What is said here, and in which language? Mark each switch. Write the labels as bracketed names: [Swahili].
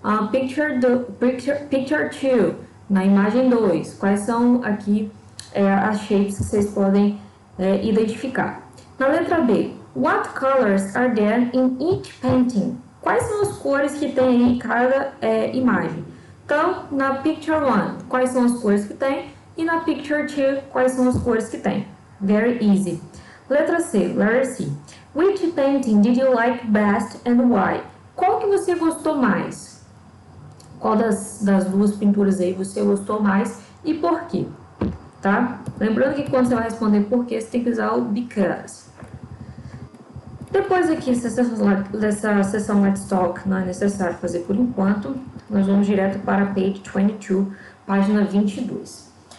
[Portuguese] Picture 2, na imagem 2, quais são aqui as shapes que vocês podem identificar. Na letra B, [English] what colors are there in each painting? [Portuguese] Quais são as cores que tem em cada imagem? Então, na Picture 1, quais são as cores que tem? E na Picture 2, quais são as cores que tem? [English] Very easy. [Portuguese] Letra C. [English] Which painting did you like best and why? [Portuguese] Qual que você gostou mais? Qual das duas pinturas aí você gostou mais e por quê? Tá? Lembrando que quando você vai responder por quê, você tem que usar o because. Depois aqui, dessa sessão Let's Talk, não é necessário fazer por enquanto, nós vamos direto para a page 22, página 22.